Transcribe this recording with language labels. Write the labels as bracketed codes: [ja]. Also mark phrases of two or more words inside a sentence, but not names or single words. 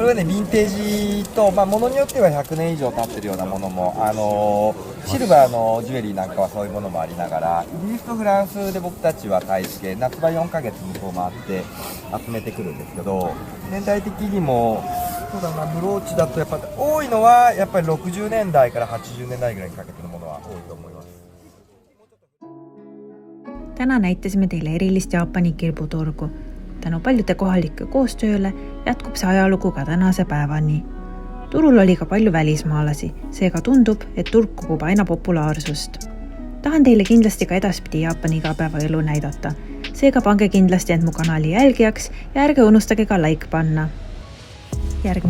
[ja] これはね、ヴィンテージと、ものによっては100年以上経ってるようなものも、シルバーのジュエリーなんかはそういうものもありながら、イギリスとフランスで僕たちは大使系、夏場4ヶ月向こう回って集めてくるんですけど、年代的にも、そうだな、ブローチだとやっぱ多いのは、やっぱり60年代から80年代ぐらいにかけてのものは多いと思います。 [et] Täna näitasime teile erilist Jaapani kirbuturgu. Tänu paljude kohalike koostööle jätkub see ajalugu ka tänase päevani. Turul oli ka palju välismaalasi, seega tundub, et turg kogub aina populaarsust. Tahan teile kindlasti ka edaspidi Jaapani igapäevaelu näidata, seega pange kindlasti end mu kanali jälgijaks ja ärge unustage ka like panna.